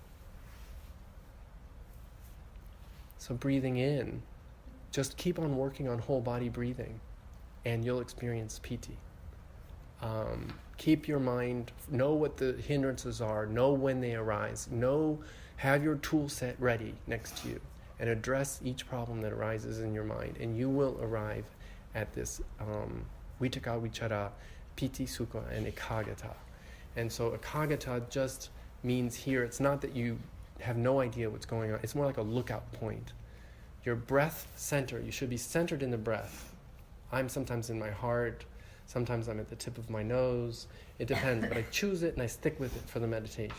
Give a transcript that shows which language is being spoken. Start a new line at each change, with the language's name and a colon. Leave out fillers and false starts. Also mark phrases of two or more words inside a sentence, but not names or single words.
English: So breathing in, just keep on working on whole body breathing, and you'll experience piti. Keep your mind, know what the hindrances are, know when they arise, have your tool set ready next to you, and address each problem that arises in your mind, and you will arrive at this
Pali: vitaka, vichara, piti, sukha,
English: and ekagata. And so ekagata just means here, it's not that you have no idea what's going on, it's more like a lookout point. Your breath center, you should be centered in the breath. I'm sometimes in my heart, sometimes I'm at the tip of my nose. It depends, but I choose it and I stick with it for the meditation.